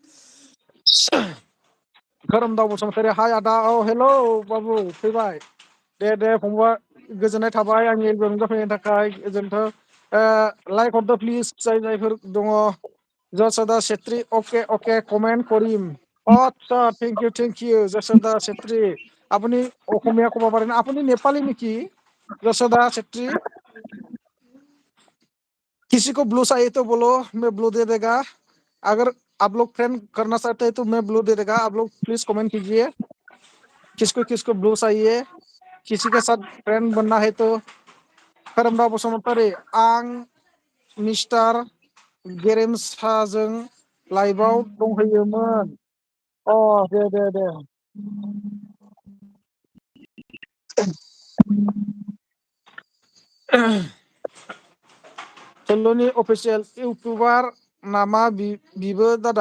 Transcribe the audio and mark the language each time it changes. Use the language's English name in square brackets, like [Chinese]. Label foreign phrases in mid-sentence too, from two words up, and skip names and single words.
[Bodo] खोरोमदाव बसुमतारी हाय आदा। हेल' बाबु फैबाय। दे फंबाय, गोजोननाय थाबाय आंनि एलबाम नुजाफैनायनि थाखाय गोजोन्थों। लाइक हरदो प्लिज जायफोर दङ। जसदा छेत्री ओके [Assamese] কমেন্ট কৰিম। আচ্ছা [English] thank you [Assamese] যশোদা ছেত্রী। আপনি অসমীয়া ক'ব পাৰে না? আপুনি নেপালী নেকি যশোদা ছেত্রী? [Hindi] किसी को ब्लू चाहिए तो बोलो, मैं ब्लू दे देगा। अगर आप लोग फ्रेंड करना चाहते हैं तो मैं ब्लू दे देगा। आप लोग प्लीज कमेंट कीजिए किसको किसको ब्लू चाहिए। किसी के साथ फ्रेंड बनना है तो। [Bodo] खोरोमदाव बसुमतारी आं मिस्टार गेरेमसाजों लाइभआव दंहैयोमोन। दे थुलुनि अफिसियेल इउटुबार नामा बिबो दादा?